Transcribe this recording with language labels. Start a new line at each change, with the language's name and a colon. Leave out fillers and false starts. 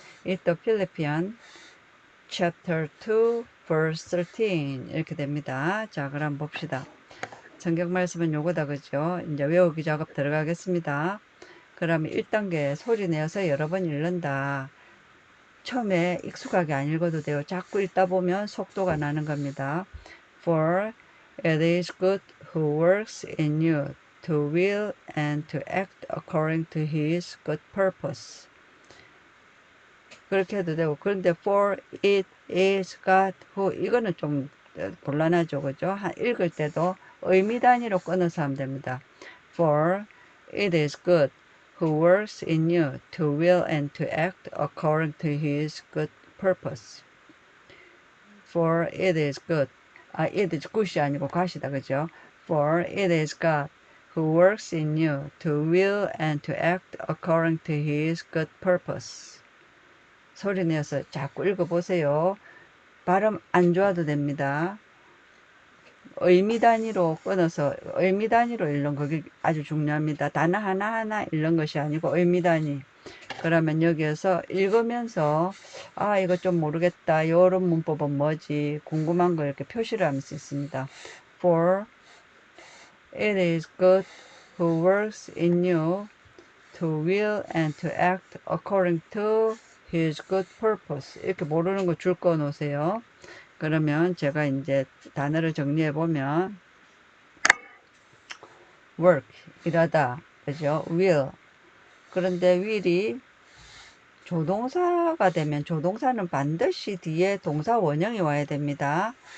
Korean: 이또 필리피안
English: chapter 2 verse 13
Korean: 이렇게 됩니다. 자, 그럼 봅시다. 성경 말씀은 요거다 그죠? 이제 외우기 작업 들어가겠습니다. 그러면 1단계 소리 내어서 여러 번 읽는다. 처음에 익숙하게 안 읽어도 돼요. 자꾸 읽다 보면 속도가 나는 겁니다.
English: For it is good who works in you to will and to act according to his good purpose.
Korean: 그렇게 해도 되고, 그런데
English: for it is God who
Korean: 이거는 좀 곤란하죠 그죠? 읽을 때도 의미 단위로 끊어서 하면 됩니다.
English: For it is good who works in you to will and to act according to his good purpose. For it is good. it is good
Korean: 이 아니고 god이다 그죠?
English: For it is God who works in you to will and to act according to his good purpose.
Korean: 소리 내서 자꾸 읽어보세요. 발음 안 좋아도 됩니다. 의미 단위로 끊어서 의미 단위로 읽는 그게 아주 중요합니다. 단어 하나하나 읽는 것이 아니고 의미 단위. 그러면 여기에서 읽으면서 이거 좀 모르겠다. 요런 문법은 뭐지? 궁금한 거 이렇게 표시를 하면 수 있습니다.
English: For it is good who works in you to will and to act according to his good purpose.
Korean: 이렇게 모르는 거 줄 거 놓으세요. 그러면 제가 이제 단어를 정리해 보면 work 일하다 그죠? will 그런데 will이 조동사가 되면 조동사는 반드시 뒤에 동사 원형이 와야 됩니다.